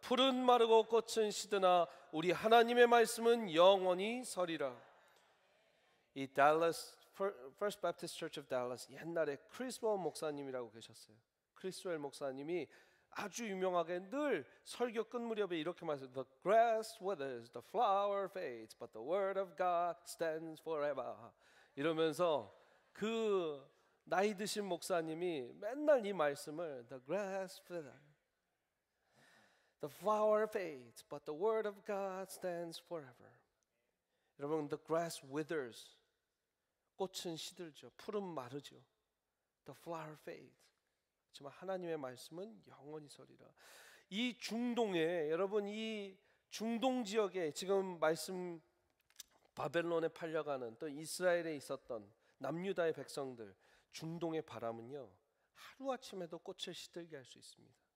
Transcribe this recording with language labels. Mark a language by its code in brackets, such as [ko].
[ko] 푸른 마르고 꽃은 시드나 우리 하나님의 말씀은 영원히 서리라. 이 달라스 First Baptist Church of Dallas 옛날에 크리스웰 목사님이라고 계셨어요. 크리스웰 목사님이 아주 유명하게 늘 설교 끝 무렵에 이렇게 말했어요. [en] The grass withers, the flower fades, but the word of God stands forever. [ko] 이러면서 그 나이 드신 목사님이 맨날 이 말씀을 [en] The grass withers, the flower fades, but the word of God stands forever. [ko] 여러분, [en] the grass withers, [ko] 꽃은 시들죠. 푸른 마르죠. [en] The flower fades. [ko] 하지만 하나님의 말씀은 영원히 서리라. 이 중동에, 여러분 이 중동 지역에 지금 말씀 바벨론에 팔려가는, 또 이스라엘에 있었던 남유다의 백성들, 중동의 바람은요 하루아침에도 꽃을 시들게 할 수 있습니다.